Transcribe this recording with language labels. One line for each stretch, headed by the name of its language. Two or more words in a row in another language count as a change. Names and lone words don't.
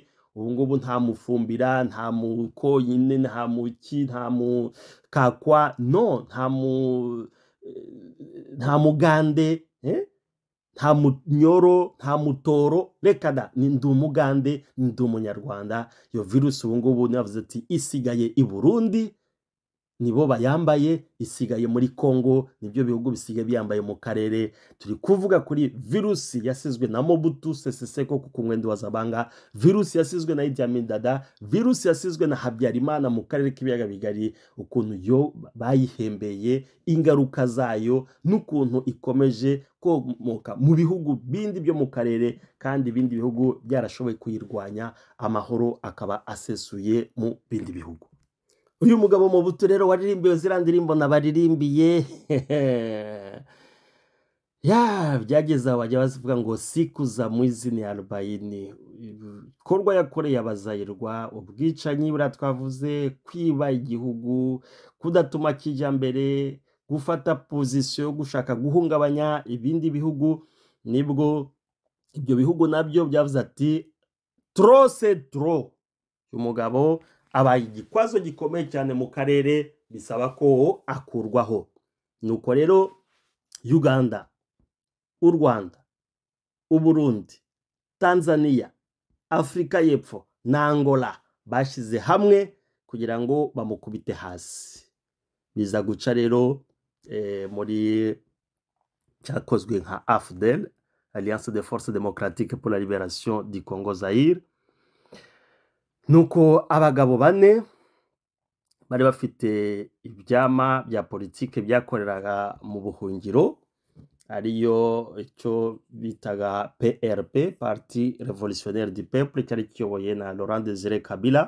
Kinyarwanda: Ubu ngubu nta mufumbira, nta muko nyine, nta muki, nta mukakwa, no, nta mugande, nta munyoro, nta mutoro, reka da, ni ndi umugande, ndi umunyarwanda. Iyo virusi ubu ngubu navuze ati isigaye i Burundi, nibo bayambaye, isigaye muri Congo, nibyo bihugu bisigaye biyambaye mu karere. Turi kuvuga kuri virusi yasizwe na Mobutu Sese Seko ku Ngwendo wa Zabanga, virusi yasizwe na Idi Amin Dada, virusi yasizwe na Habyarimana mu karere k'ibiyaga bigari, ukuntu yo bayihembeye, ingaruka zayo n'ukuntu ikomeje komoka mu bihugu bindi byo mu karere, kandi ibindi bihugu byarashoboye kuyirwanya, amahoro akaba asesuye mu bindi bihugu. Uyu mugabo Mobutu rero waririmbiwe ziriya ndirimbo nabaririmbiye ya byageze aho bajya bavuga ngo
Swahili: siku za mwizi ni 40.
Kinyarwanda: Ibikorwa yakoreye abazayirwa, ubwicanyi buriya twavuze, kwiba igihugu, kudatuma kijya mbere, gufata pozisiyo yo gushaka guhungabanya ibindi bihugu, nibwo ibyo bihugu nabyo byavuze ati
French: trop c'est trop.
Kinyarwanda: Uyu mugabo abaye igikwazo gikomeye cyane mu karere, bisaba ko akurwaho. Nuko rero Uganda, u Rwanda, u Burundi, Tanzania, Afrika y'Epfo na Angola bashize hamwe kugira ngo bamukubite hasi. Biza guca rero muri cyakozwe nka AFDEL,
French: Alliance des Forces Démocratiques pour la Libération du Congo Zaire.
Kinyarwanda: Nuko abagabo bane bari bafite ibyama bya politike byakoreraga mu buhungiro, ariyo icyo bitaga PRP,
French: Parti Révolutionnaire du Peuple,
Kinyarwanda: cyari kiyoboye na Laurent Désiré Kabila.